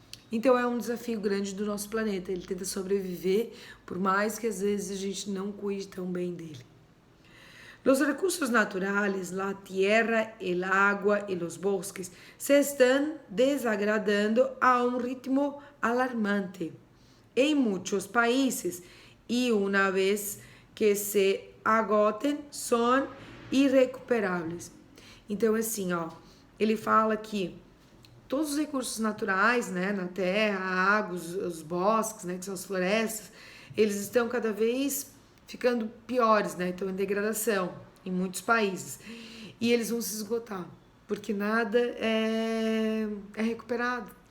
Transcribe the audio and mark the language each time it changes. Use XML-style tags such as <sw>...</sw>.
<pt>Então é um desafio grande do nosso planeta, ele tenta sobreviver, por mais que às vezes a gente não cuide tão bem dele.</pt> <es>Los recursos naturales, la tierra, el agua y los bosques se están desagradando a un ritmo alarmante en muchos países y una vez que se agoten son irrecuperables.</es> <pt>Então assim, ó, ele fala que todos os recursos naturais, né, na terra, a água, os bosques, né, que são as florestas, eles estão cada vez ficando piores, né, estão em degradação em muitos países. E eles vão se esgotar, porque nada é recuperado.</pt>